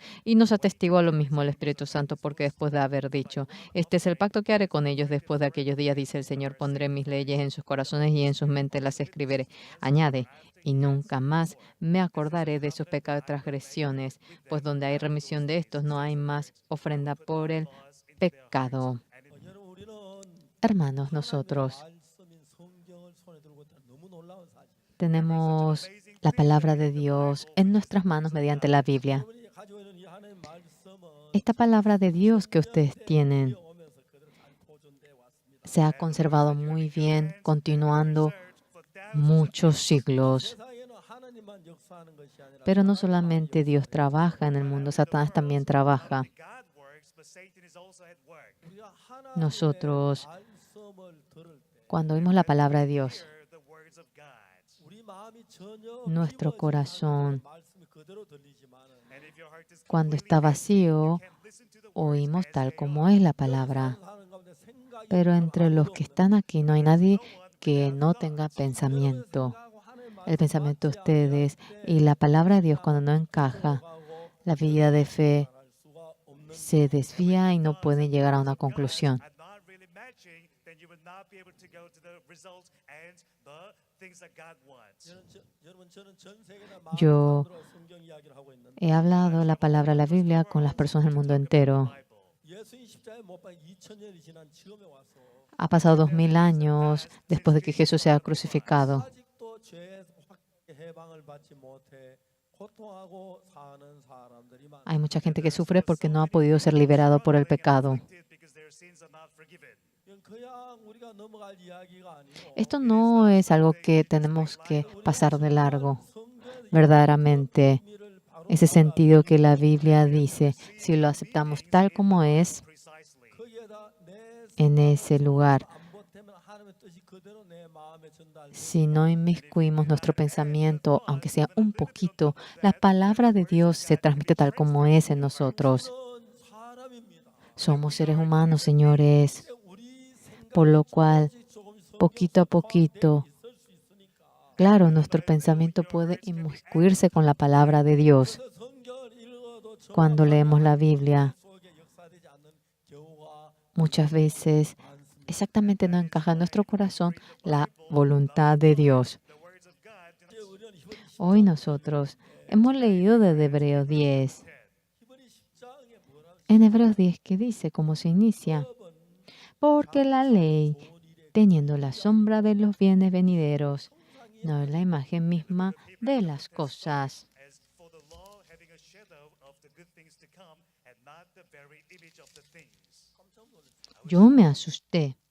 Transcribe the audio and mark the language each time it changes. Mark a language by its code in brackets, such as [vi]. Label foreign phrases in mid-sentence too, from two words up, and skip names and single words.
[es] Y nos atestigua lo mismo el Espíritu Santo, porque después de haber dicho, este es el pacto que haré con ellos después de aquellos días, dice el Señor, pondré mis leyes en sus corazones y en sus mentes las escribiré. Añade, y nunca más me acordaré de sus pecados y transgresiones, pues donde hay remisión de estos no hay más ofrenda por el pecado. [ko] 여러분 우리는 [es] Hermanos, nosotros [ko] 말씀인 성경을 손에 들고 있다는 너무 놀라운 사실. [es] tenemos la palabra de Dios en nuestras manos mediante la Biblia. [ko] 여러분이 가지고 있는 이 하나님의 말씀은 [es] Esta palabra de Dios que ustedes tienen [ko] 오면서 그대로 잘 보존돼 왔습니다. [es] se ha conservado muy bien, continuando muchos siglos. [ko] 세상에는 하나님만 역사하는 것이 아니라 [es] Pero no solamente Dios trabaja en el mundo, Satanás también trabaja. [ko] 우리가 하나님의 [es] Nosotros, [ko] 말씀을 들을 때 [es] cuando oímos la palabra de Dios, [ko] 우리 마음이 전혀 [es] nuestro corazón, [ko] 말씀이 그대로 들리지만 [es] cuando está vacío, oímos tal como es la palabra. [ko] 사는 가운데 생각이 [es] Pero entre los que están aquí no hay nadie que no tenga pensamiento. [ko] 하고 하나님의 [es] El pensamiento de ustedes y la palabra de Dios cuando no encaja, [ko] 말씀하고 [es] la vida de fe [ko] 할 수가 없는 [es] se desvía y no pueden llegar a una conclusión. [ko] 여러분 저는 전 세계나 [es] Yo [ko] 마음으로 성경 이야기를 하고 있는데 [es] he hablado la palabra de la Biblia con las personas del mundo entero. [ko] 예수님 십자가에 못 박혀 2000년이 지난 지금에 와서 [es] Ha pasado 2000 años después de que Jesús sea crucificado. [ko] 아직도 죄의 해방을 받지 못해 고통하고 사는 사람들이 많아요. [es] Hay mucha gente que sufre porque no ha podido ser liberado por el pecado. [ko] 그냥 우리가 넘어갈 이야기가 아니고 [es] Esto no es algo que tenemos que pasar de largo. [ko] 성경의 [es] Verdaderamente, [ko] 의미를 바로 [es] ese sentido que la Biblia dice, si lo aceptamos tal como es, [ko] 거기에다 내 [es] en ese lugar, [ko] 안 보태면 하나님의 뜻이 그대로 내 마음에 전달돼. [es] si no inmiscuimos nuestro pensamiento, aunque sea un poquito, la palabra de Dios se transmite tal como es en nosotros. [ko] 사람입니다. [es] Somos seres humanos, señores, [ko] 우리 생각 [es] por lo cual, [ko] 조금씩 [es] poquito a poquito, [ko] 있을 수 있으니까 [es] claro, nuestro pensamiento puede inmiscuirse con la palabra de Dios. [ko] 그래서 성경을 읽어도 전혀 [es] Cuando leemos la Biblia, [ko] 속에 역사되지 않는 경우가 [es] muchas veces [ko] 많습니다. [es] exactamente no encaja en nuestro corazón la voluntad de Dios. [ko] 이제 우리는 히브리 [es] Hoy nosotros hemos leído desde Hebreos 10. [ko] 10장에 뭐라 [es] En Hebreos 10, ¿qué dice? ¿Cómo se inicia? Porque la ley, teniendo la sombra de los bienes venideros, no es la imagen misma de las cosas. Yo me asusté.